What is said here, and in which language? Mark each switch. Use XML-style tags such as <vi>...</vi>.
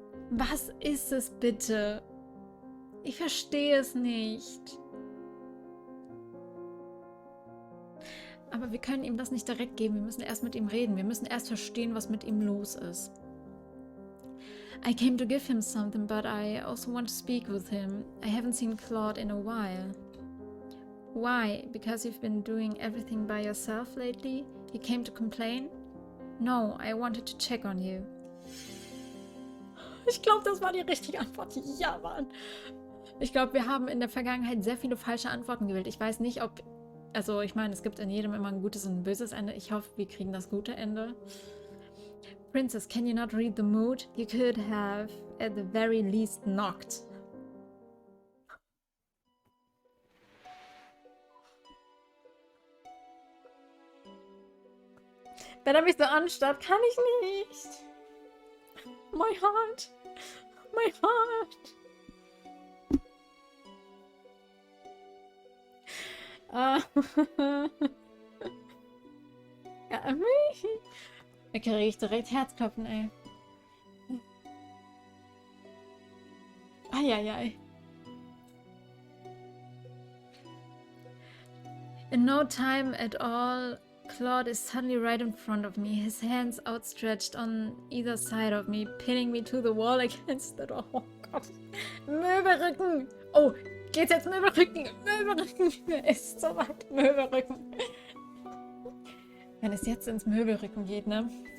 <de>Was ist es bitte? Ich verstehe es nicht. Aber wir können ihm das nicht direkt geben. Wir müssen erst mit ihm reden. Wir müssen erst verstehen, was mit ihm los ist.</de> <en>I came to give him something, but I also want to speak with him. I haven't seen Claude in a while. Why? Because you've been doing everything by yourself lately? You came to complain? No, I wanted to check on you.</en> <de>Ich glaube, das war die richtige Antwort. Ja, Mann. Ich glaube, wir haben in der Vergangenheit sehr viele falsche Antworten gewählt. Ich weiß nicht, ob... Also, ich meine, es gibt in jedem immer ein gutes und ein böses Ende. Ich hoffe, wir kriegen das gute Ende.</de> <en>Princess, can you not read the mood? You could have, at the very least, knocked.</en> <de>Wenn er mich so anstarrt, kann ich nicht.</de> <en>My heart. My heart.</en> <de>Ja, da kriege ich direkt Herzklopfen, ey. Eieiei.</de> <en>In no time at all, Claude is suddenly right in front of me, his hands outstretched on either side of me, pinning me to the wall against the door.</en> <de>Oh Gott. Möbelrücken! Oh, geht's jetzt Möbelrücken? Möbelrücken! Er ist so weit. Möbelrücken. Wenn es jetzt ins Möbelrücken geht, ne?</de>